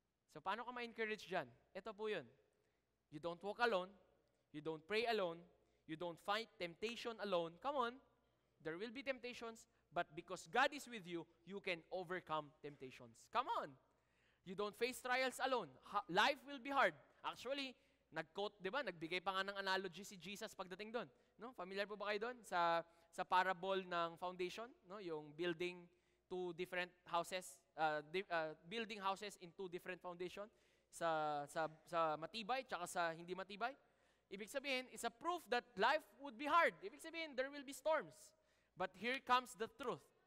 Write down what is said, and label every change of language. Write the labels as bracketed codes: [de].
[tl] So, paano ka ma-encourage dyan? Ito po yun. [en] You don't walk alone. You don't pray alone. You don't fight temptation alone. Come on. There will be temptations, but because God is with you, you can overcome temptations. Come on. You don't face trials alone. Life will be hard. Actually, [tl] nag-quote, di ba? Nagbigay pa nga ng analogy si Jesus pagdating doon. No? Familiar po ba kayo doon? Sa parable ng foundation, no? [en] Yung building two different houses, building houses in two different foundation. [tl] sa matibay tsaka sa hindi matibay. Ibig sabihin, [en] it's a proof that life would be hard. [tl] Ibig sabihin, [en] there will be storms. But here comes the truth.